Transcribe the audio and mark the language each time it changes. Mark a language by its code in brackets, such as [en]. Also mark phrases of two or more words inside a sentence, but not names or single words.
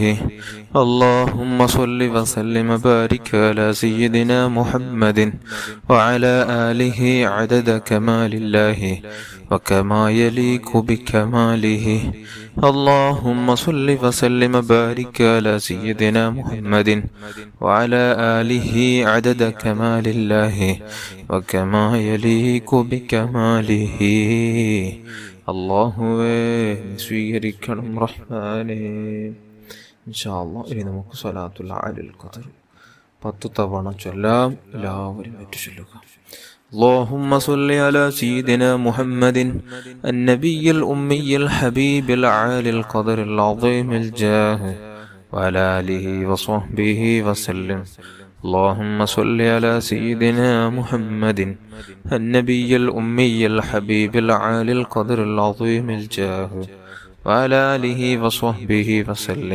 [ar] اللهم صل وسلم وبارك على سيدنا محمد وعلى آله عدد كمال الله وكما يليق بكماله. اللهم صل وسلم وبارك على سيدنا محمد وعلى آله عدد كمال الله وكما يليق بكماله. [ml] അല്ലാഹുവേ സ്വീകരിക്കണം റഹ്മാനേ. [ar] إن شاء الله [ml] ഇനി നമുക്ക് സ്വലാത്തുൽ അലൽ ഖദർ 10 തവണ ചൊല്ലാം. എല്ലാവരും ഏറ്റുചൊല്ലുക. [ar] اللهم صل على سيدنا محمد النبي الأمي الحبيب العالي القدر العظيم الجاه وعلى آله وصحبه وسلم. اللهم صل على سيدنا محمد النبي الأمي الحبيب العالي القدر العظيم الجاه وعلى آله وصحبه وسلم.